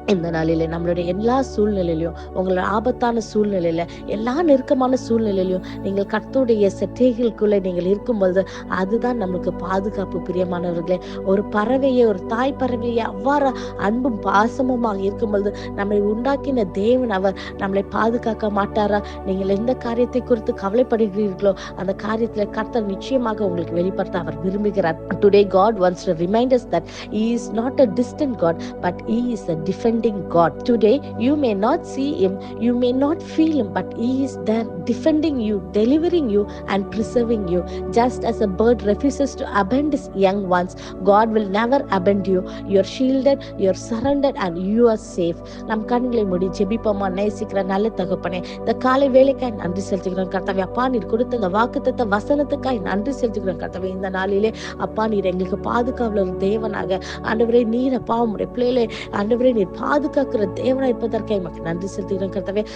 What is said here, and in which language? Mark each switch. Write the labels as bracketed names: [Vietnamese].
[Tamil] இந்த நாளிலே நம்மளுடைய எல்லா சூழ்நிலையிலும், உங்களோட ஆபத்தான சூழ்நிலையில, எல்லா நெருக்கமான சூழ்நிலையிலும் நீங்கள் கர்த்தருடைய செட்டைகளுக்குள்ளே நீங்கள் இருக்கும்பொழுது அதுதான் நம்மளுக்கு பாதுகாப்பு. பிரியமானவர்களே, ஒரு பறவையை, ஒரு தாய் பறவையை அவ்வாறு அன்பும் பாசமுமாக இருக்கும்பொழுது நம்மை உண்டாக்கின தேவன் அவர் நம்மளை பாதுகாக்க மாட்டாரா? நீங்கள் எந்த காரியத்தை குறித்து கவலைப்படுகிறீர்களோ அந்த காரியத்துல கர்த்தர் நிச்சயமாக உங்களுக்கு வெளிப்படுத்த அவர் விரும்புகிறார். [English] Today God wants to remind us that He is not a distant God, but He is a defending God. Today you may not see Him, you may not feel Him, but He is there defending you, delivering you and preserving you. Just as a bird refuses to abandon his young ones, God will never abandon you. You are shielded, you are surrounded and you are safe. [Tamil] நம் கண்களை மூடி ஜெபிப்போமா? நேசிக்கிற நல்ல தகப்பனே, இந்த காலை வேலைக்காய் நன்றி செலுத்துகிறோம் கர்த்தாவே. அப்பா, நீர் கொடுத்த இந்த வாக்குத்தத்த வசனத்துக்காய் நன்றி செலுத்துகிறோம் கர்த்தாவே. இந்த நாளிலே அப்பா, நீர் எங்களுக்கு பாதுகாவல ஒரு தேவனாக ஆண்டவரே, நீர் அப்பா உம்முடைய பிள்ளைகளை ஆண்டவரே நீர் பாதுகாக்கிற தேவனாய் இருப்பதற்காக எமக்கு நன்றி செலுத்துகிறோம் கர்த்தாவே.